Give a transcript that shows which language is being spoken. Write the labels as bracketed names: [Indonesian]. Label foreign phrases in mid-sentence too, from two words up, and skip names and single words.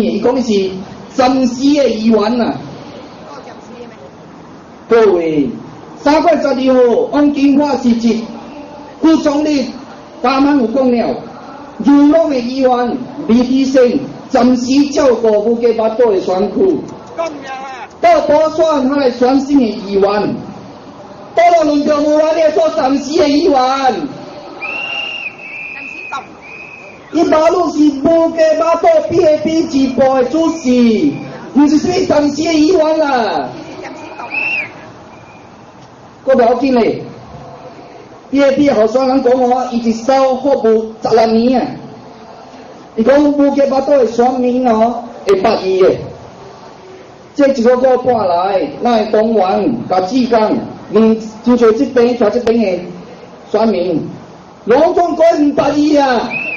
[Min Nan Chinese] 伊讲你是暂时的议员呐。各位，3月12号，往金华市集，副总理大满有讲了，游龙的议员李必胜暂时照顾布吉巴岛的选区，到补选他来选新的议员，到了轮到无啦你做暂时的议员。伊马路是布吉巴岛 PAP 支部的主席，唔是啥物暂时的议员啦。我不要紧嘞，PAP 候选人讲伊一手服务16年啊，伊讲布吉巴岛的选民会捌伊的，这一个月半来，咱的东莞、甲志江，就像这边徛这边的选民，拢总讲唔捌伊啊。